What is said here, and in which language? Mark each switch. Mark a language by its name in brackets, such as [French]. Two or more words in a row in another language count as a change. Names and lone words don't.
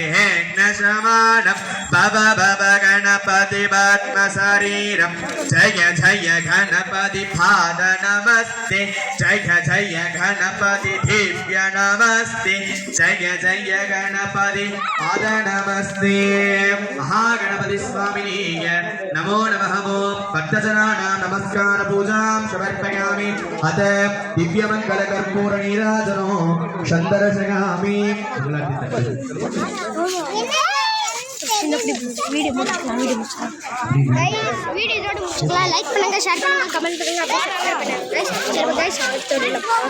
[Sanskrit] हेग्न शमानम भव भव गणपति पद्म शरीरम जय जय गणपति पाद नमस्ते जय जय गणपति दिव्य नमस्ते जय जय गणपति पाद नमस्ते महागणपति स्वामिने नमो नमः ओम भक्तजनानां नमस्कार पूजां समर्पयामि अत दिव्यमंगल कर्पूर नीराजनो சந்தரசகாமி [Tamil] வீடியோ முடிச்சுக்கலாம் லைக் பண்ணுங்க ஷேர் பண்ணுங்க கமெண்ட் பண்ணுங்க